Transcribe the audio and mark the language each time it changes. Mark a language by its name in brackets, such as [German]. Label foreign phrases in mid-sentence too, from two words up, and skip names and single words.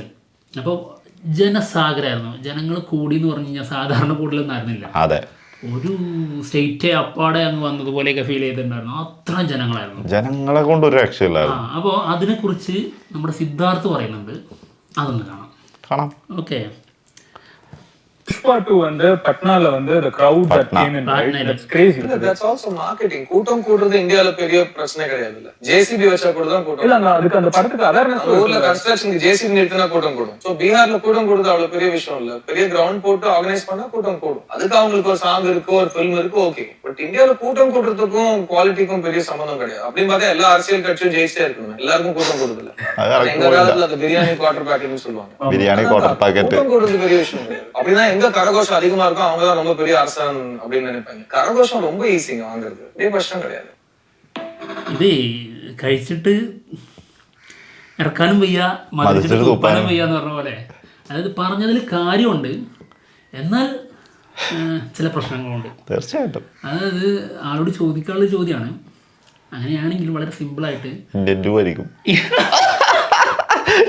[Malayalam] അപ്പോൾ ജനസാഗരമായിരുന്നു, ജനങ്ങൾ കൂടി എന്ന് പറഞ്ഞു കഴിഞ്ഞാൽ സാധാരണ കൂടുതലൊന്നും ആയിരുന്നില്ല. ഒരു സ്റ്റേറ്റ് അപ്പാടെ അങ്ങ് വന്നതുപോലെയൊക്കെ ഫീൽ ചെയ്തിട്ടുണ്ടായിരുന്നു. അത്ര ജനങ്ങളായിരുന്നു, ജനങ്ങളെ കൊണ്ട് ഒരു രക്ഷയില്ലായിരുന്നു. അപ്പോൾ അതിനെക്കുറിച്ച് നമ്മുടെ സിദ്ധാർത്ഥ് പറയുന്നുണ്ട്, അതൊന്ന് കാണാം. ഓക്കെ. [English] Pushpa 2 [Tamil] வந்து பட்னால வந்து [English] the crowd that came in, right? That's crazy. That's also marketing. [Tamil] கூட்டம் கூடுறது இந்தியால பெரிய பிரச்சனை கிடையாது. இல்ல ஜேசிபி வச்சா கூட தான் கூட்டம். இல்ல நான் அதுக்கு அந்த படத்துக்கு அவேர்னஸ் ஊர்ல கன்ஸ்ட்ரக்ஷனுக்கு ஜேசிபி நிறுத்தினா கூட்டம் கூடும். சோ பீகார்ல கூட்டம் கூடுறது அவ்வளவு பெரிய விஷயம் இல்ல. பெரிய கிரவுண்ட் போட்டு ஆர்கனைஸ் பண்ணா கூட்டம் கூடும். அதுக்கு அவங்களுக்கு ஒரு சாங் இருக்கு, ஒரு ஃபிலிம் இருக்கு, ஓகே. பட் இந்தியால கூட்டம் கூடுறதுக்கும் குவாலிட்டிக்கும் பெரிய சம்பந்தம் கிடையாது. அப்படின்னு பார்த்தா எல்லா அரசியல் கட்சியும் ஜெயிச்சே இருக்கணும். எல்லாருக்கும் கூட்டம் கூடுது இல்ல. எங்க காலத்துல அந்த பிரியாணி குவார்டர் பேக்கெட்னு சொல்லுவாங்க. பிரியாணி குவார்டர் பேக்கெட் கூட்டம் கூடுறது பெரிய விஷயம் கிடையாது. அப்படின்னா எங்க கரகோஷம் அதிகமா இருக்கும் அவங்கதான் ரொம்ப பெரிய அரசன் அப்படின்னு நினைப்பாங்க. கரகோஷம் ரொம்ப ஈஸிங்க வாங்குறது, பெரிய கஷ்டம் கிடையாது. [Malayalam] ഇത് കഴിച്ചിട്ട് ഇറക്കാനും വയ്യ, മതിച്ചിട്ട് തുപ്പാനും വയ്യ എന്ന് പറഞ്ഞ പോലെ. അതായത് പറഞ്ഞതിൽ കാര്യമുണ്ട്, എന്നാൽ ചില പ്രശ്നങ്ങളുണ്ട്. തീർച്ചയായിട്ടും. അതായത് ആളോട് ചോദിക്കാനുള്ള ചോദ്യമാണ്. അങ്ങനെയാണെങ്കിൽ വളരെ സിമ്പിളായിട്ട്